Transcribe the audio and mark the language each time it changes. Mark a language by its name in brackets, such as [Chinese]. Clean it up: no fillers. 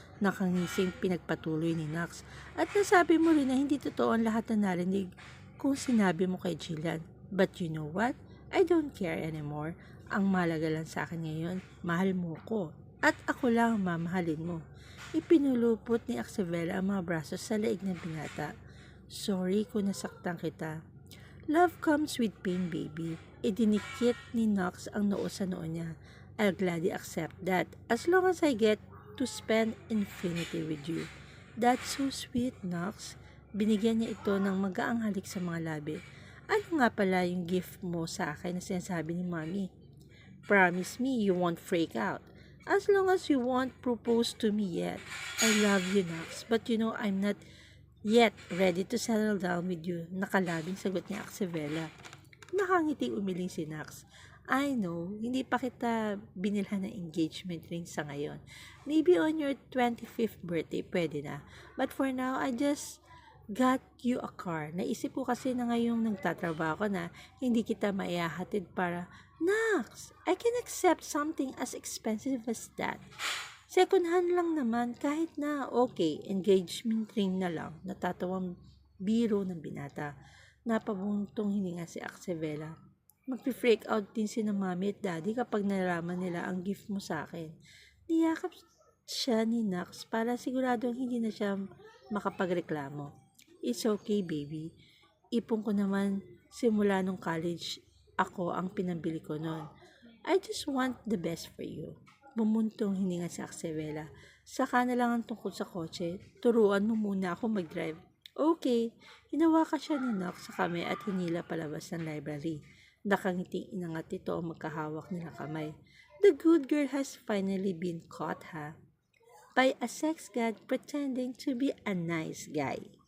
[Filipino] Nakangising pinagpatuloy ni Nax. At nasabi mo rin na hindi totoo ang lahat na narinig kung sinabi mo kay Jillian. [English] But you know what? I don't care anymore. [Filipino] Ang malaga lang sa akin ngayon, mahal mo ko. At ako lang ang mamahalin mo. Ipinulupot ni Axevela ang mga braso sa leeg ng binata. Sorry kung nasaktan kita. [English] Love comes with pain, baby. [Filipino] Idinikit ni Nax ang noo sa noo niya. [English] I'll gladly accept that as long as I get to spend infinity with you. That's so sweet, Nax. [Filipino] Binigyan niya ito ng magaang halik sa mga labi. Ano nga pala yung gift mo sa akin na sinasabi ni Mommy? [English] Promise me you won't freak out. As long as you won't propose to me yet. I love you, Nax. But you know I'm not yet ready to settle down with you. [Filipino] Nakalabing sagot ni Axevela. Nakangiti umiling si Nax. [English] I know, [Filipino] hindi pa kita binilhan ng engagement ring sa ngayon. [English] Maybe on your 25th birthday, [Filipino] pwede na. [English] But for now, I just got you a car. [Filipino] Naisip ko kasi na ngayong nagtatrabaho ko na hindi kita maihahatid para, Nax, [English] I can accept something as expensive as that. [Filipino] Second hand lang naman, kahit na okay, engagement ring na lang. Natatawang biro ng binata. Napabuntong hininga si Axevela. Magpi-freak out din si na Mami at Daddy kapag nalaman nila ang gift mo sa akin. Niyakap siya ni Nax para siguradong hindi na siya makapagreklamo. [English] It's okay, baby. [Filipino] Ipon ko naman simula nung college. Ako ang pinambili ko noon. [English] I just want the best for you. [Filipino] Bumuntong hininga si Axevela. Saka na lang ang tungkol sa kotse. Turuan mo muna ako mag-drive. Okay. Hinawakan siya ni Nax sa kamay at hinila palabas ng library. Nakangiting inangat ito ang magkahawak nilang kamay. [English] The good girl has finally been caught, ha? By a sex god pretending to be a nice guy.